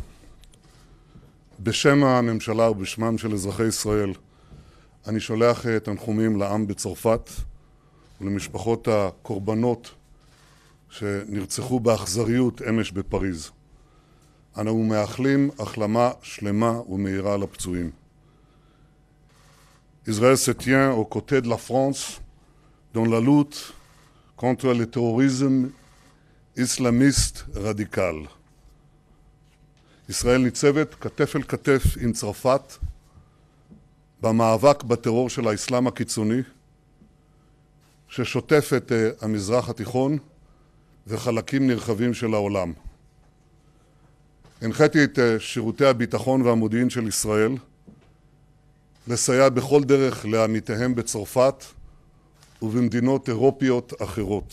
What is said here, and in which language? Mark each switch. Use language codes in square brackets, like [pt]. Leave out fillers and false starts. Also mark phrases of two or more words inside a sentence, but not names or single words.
[he] בשם הממשלה ובשמם של אזרחי ישראל אני שולח תנחומים לעם בצרפת ולמשפחות הקורבנות שנרצחו באכזריות אמש בפריז. אנו מאחלים החלמה שלמה ומהירה לפצועים. [fr] Israël se tient aux côtés de la France dans la lutte contre le terrorisme islamiste radical. [he] ישראל ניצבת כתף אל כתף עם צרפת במאבק בטרור של האסלאם הקיצוני ששוטף את המזרח התיכון וחלקים נרחבים של העולם. הנחיתי את שירותי הביטחון והמודיעין של ישראל לסייע בכל דרך לעמיתיהם בצרפת ובמדינות אירופיות אחרות.